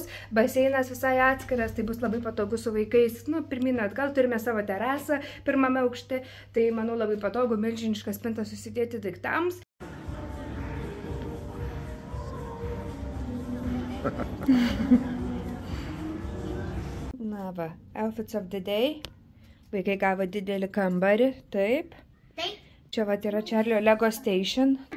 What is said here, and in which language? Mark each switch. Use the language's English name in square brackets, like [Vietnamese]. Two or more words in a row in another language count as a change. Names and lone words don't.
[Lithuanian] Baseinas visai atskiras, tai bus labai patogu su vaikais. Nu, pirmyn atgal turime savo terasą pirmame aukšte. Tai, manau, labai patogu, milžinišką spintą susidėti daiktams. Na va, [English] outfits of the day. [Lithuanian] Vaikai gavo didelį kambarį, taip. Čia va yra Čarlio Lego Station.